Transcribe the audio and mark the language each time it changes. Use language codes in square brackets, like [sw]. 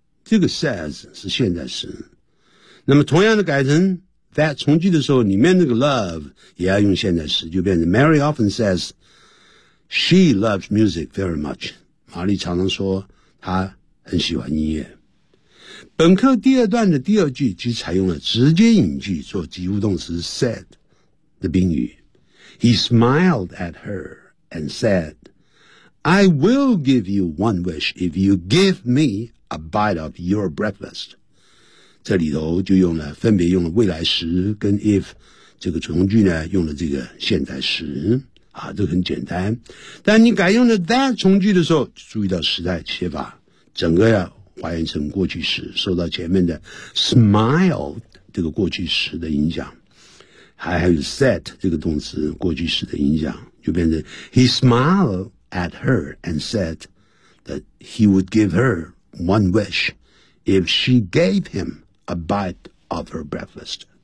[zh] 这个 says 是现在时。那么同样的改成 that 从句的时候，里面那个 love 也要用现在时，就变成 [en] Mary often says, she loves music very much. [zh] 玛丽常常说她很喜欢音乐。本课第二段的第二句即采用了直接引句做及物动词 said 的宾语。 [en] He smiled at her and said, I will give you one wish if you give me a bite of your breakfast. [zh] 这里头就用了分别用了未来时跟 if 这个从句呢用了这个现在时。啊，这很简单。但你改用了 that 从句的时候注意到时代切法。整个要还原成过去时， [en] 受到前面的 smile [zh] 这个过去时的影响，还有 [en] said [zh] 这个动词过去时的影响，就变成 [en] he smiled at her and said that he would give her one wish if she gave him a bite of her breakfast。